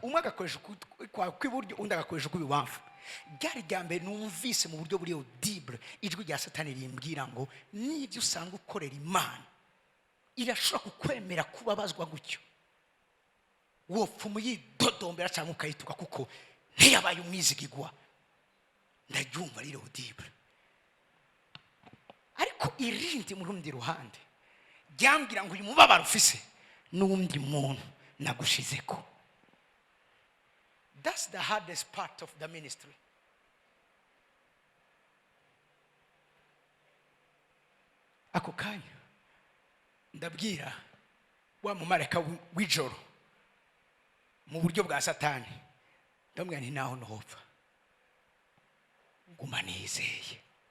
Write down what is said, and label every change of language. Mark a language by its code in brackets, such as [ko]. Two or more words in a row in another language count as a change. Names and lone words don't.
[rn] Umwe agakoresha kw'iburyo undi agakoresha kw'ibubamfu. Ryari ryambere numvise mu buryo buri audible ijwi rya Satani rimbwira ngo nibyo usanga ukorera Imana irashobora kukwemera kubabazwa gutyo, wopfa muyidodombera cyangwa ukayituka kuko ntiyabaye umwizigigwa. Ndaryumva rero audible, ariko irindi mu rundi ruhande ryambwira ngo uyu mubabaro ufise n'undi muntu nagushizeko. [en] That's the hardest part of the ministry. [rn] Ako kanya ndabwira wa mumarayika w'ijoro mu buryo bwa Satani, ndamubwira nti naho nohopfa nguma nizeye.